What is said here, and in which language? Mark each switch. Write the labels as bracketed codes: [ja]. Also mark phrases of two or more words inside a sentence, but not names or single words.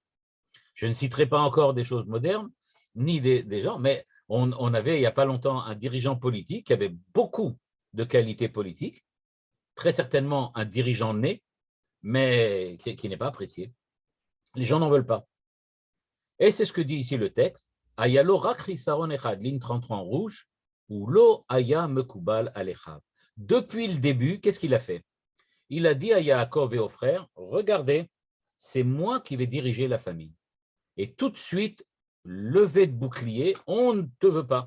[fr] Je ne citerai pas encore des choses modernes, ni des gens, mais on avait il n'y a pas longtemps un dirigeant politique qui avait beaucoup de qualités politiques, très certainement un dirigeant né, mais qui n'est pas apprécié. Les gens n'en veulent pas. Et c'est ce que dit ici le texte. [he] היה לו רק חסרון אחד, [fr] ligne 33 en rouge, [he] והוא לא היה מקובל עליהם. [fr] Depuis le début, qu'est-ce qu'il a fait? Il a dit à Yaakov et aux frères, regardez, c'est moi qui vais diriger la famille. Et tout de suite, levé de bouclier, on ne te veut pas.